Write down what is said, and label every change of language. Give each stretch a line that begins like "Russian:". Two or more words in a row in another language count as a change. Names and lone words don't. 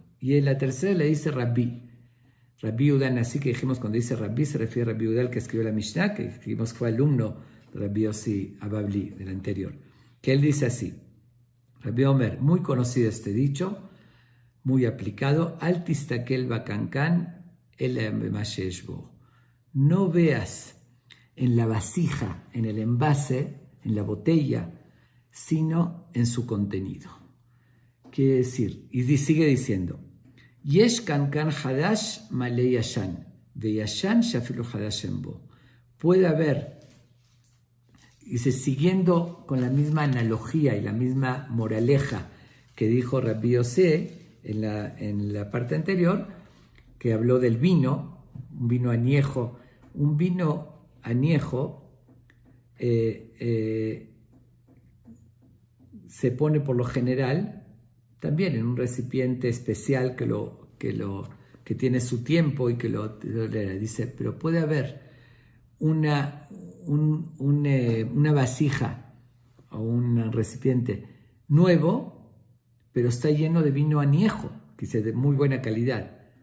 Spanish: Y en la tercera le dice Rabbi Yehuda, así que dijimos cuando dice Rabbi, se refiere a Rabbi Yehuda, el que escribió la Mishnah, que dijimos fue alumno de Rabbi Yossi Ababli, del anterior, que él dice así,
Hebrew: רבי אומר,
Spanish: muy conocido este dicho, muy aplicado,
Hebrew: אל תסתכל בקנקן אלא במה שיש בו.
Spanish: No veas en la vasija, en el envase, en la botella, sino en su contenido. Quiere decir, y sigue diciendo,
Hebrew: יש קנקן חדש מלא ישן, וישן שאפילו חדש אין בו.
Spanish: Puede haber, dice, siguiendo con la misma analogía y la misma moraleja que dijo Rabbi Yossi en la parte anterior, que habló del vino, un vino añejo. Un vino añejo se pone por lo general también en un recipiente especial que tiene su tiempo y que lo dice, pero puede haber una vasija o un recipiente nuevo, pero está lleno de vino añejo, que es de muy buena calidad.